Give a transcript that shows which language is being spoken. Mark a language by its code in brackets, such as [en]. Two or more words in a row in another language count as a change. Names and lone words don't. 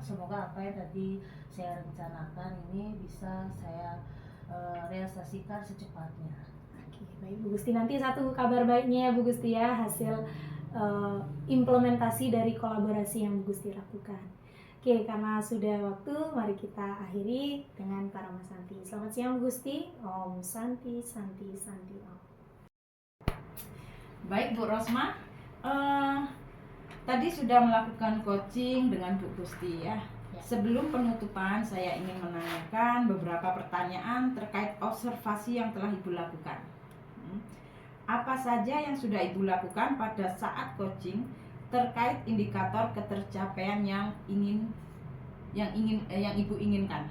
[id] Semoga apa yang tadi saya rencanakan ini bisa saya realisasikan secepatnya. Oke, baik Bu Gusti, nanti satu kabar baiknya ya Bu Gusti ya, hasil implementasi dari kolaborasi yang Bu Gusti lakukan. Oke, karena sudah waktu, mari kita akhiri dengan Parama Santi. Selamat siang Bu Gusti. Om Santi, Santi, Santi Om. Baik Bu Rosma, tadi sudah melakukan coaching dengan Bu Gusti ya. Sebelum penutupan, saya ingin menanyakan beberapa pertanyaan terkait observasi yang telah Ibu lakukan. Apa saja yang sudah Ibu lakukan pada saat coaching terkait indikator ketercapaian yang Ibu inginkan?